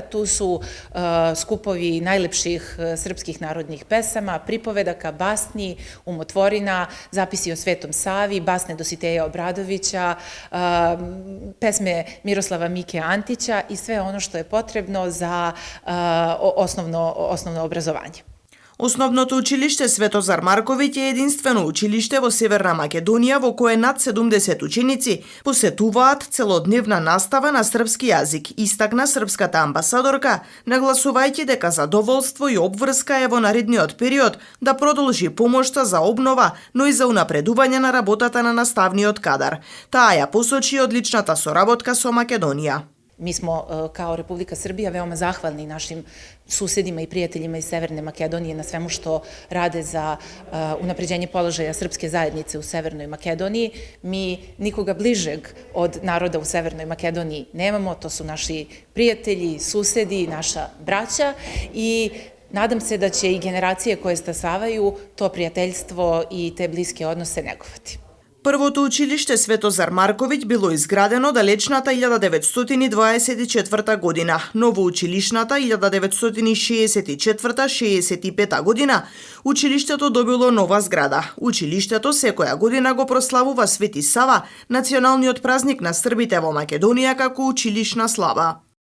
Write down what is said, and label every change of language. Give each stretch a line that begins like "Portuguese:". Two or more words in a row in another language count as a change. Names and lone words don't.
Serbian: Tu su skupovi najlepših srpskih narodnih pesama, pripovedaka, basni, umotvorina, zapisi o Svetom Savi, basne Dositeja Obradovića, pesme Miroslava Mike Antića i sve ono što je potrebno za osnovno obrazovanje.
Macedonian: Основното училиште Светозар Марковиќ е единствено училиште во Северна Македонија во кое над 70 ученици посетуваат целодневна настава на српски јазик, истакна српската амбасадорка, нагласувајќи дека задоволство и обврска е во наредниот период да продолжи помошта за обнова, но и за унапредување на работата на наставниот кадар. Таа ја посочи одличната соработка со Македонија.
Serbian: Mi smo kao Republika Srbija veoma zahvalni našim susedima i prijateljima iz Severne Makedonije na svemu što rade za unapređenje položaja srpske zajednice u Severnoj Makedoniji. Mi nikoga bližeg od naroda u Severnoj Makedoniji nemamo, to su naši prijatelji, susedi, naša braća i nadam se da će i generacije koje stasavaju to prijateljstvo i te bliske odnose negovati.
Macedonian: Првото училиште Светозар Марковиќ било изградено далечната 1924 година. Новоучилишната 1964-65 година училиштето добило нова зграда. Училиштето секоја година го прославува Свети Сава, националниот празник на србите во Македонија како училишна слава.